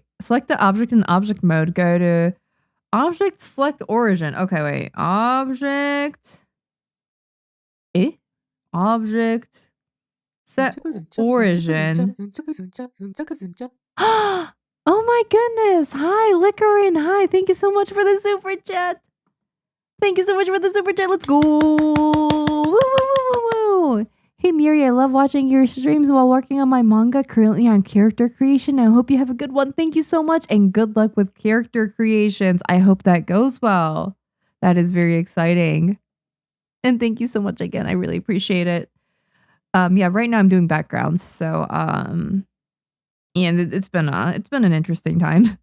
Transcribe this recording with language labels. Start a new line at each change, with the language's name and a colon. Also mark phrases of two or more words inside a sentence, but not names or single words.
English: Select the object in object mode. Go to object, select origin. Okay, wait. Object. Object. Set origin. Oh my goodness. Hi, Licorin. Hi. Thank you so much for the super chat. Thank you so much for the super chat. Let's go. Woo, woo, woo, woo, woo. Hey, Mieri, I love watching your streams while working on my manga, currently on character creation. I hope you have a good one. Thank you so much and good luck with character creations. I hope that goes well. That is very exciting. And thank you so much again. I really appreciate it. Yeah, right now I'm doing backgrounds. So, and it's been an interesting time.